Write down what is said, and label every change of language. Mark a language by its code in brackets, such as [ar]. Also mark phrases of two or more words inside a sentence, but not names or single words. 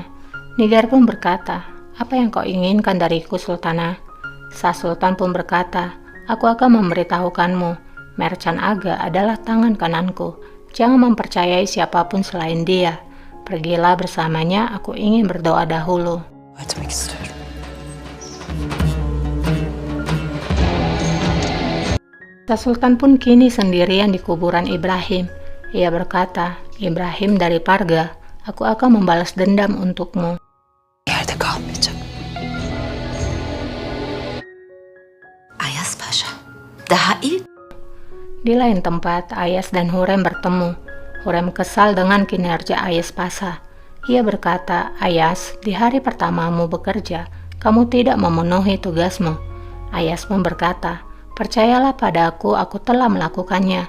[id] Nigar pun berkata, apa yang kau inginkan dariku, Sultana? Sultan pun berkata, aku akan memberitahukanmu. Mercan Aga adalah tangan kananku. Jangan mempercayai siapapun selain dia. Pergilah bersamanya, aku ingin berdoa dahulu. [tr] Etmek istiyorum. [id] Sultan pun kini sendirian di kuburan Ibrahim. Ia berkata, Ibrahim dari Parga, aku akan membalas dendam untukmu. [tr] Yerde kalmayacak. Ayas Paşa. Daha ilk. [id] Di lain tempat, Ayas dan Hurrem bertemu. Hurrem kesal dengan kinerja Ayas Pasha. Ia berkata, Ayas, di hari pertamamu bekerja, kamu tidak memenuhi tugasmu. Ayas pun berkata, percayalah padaku, aku telah melakukannya.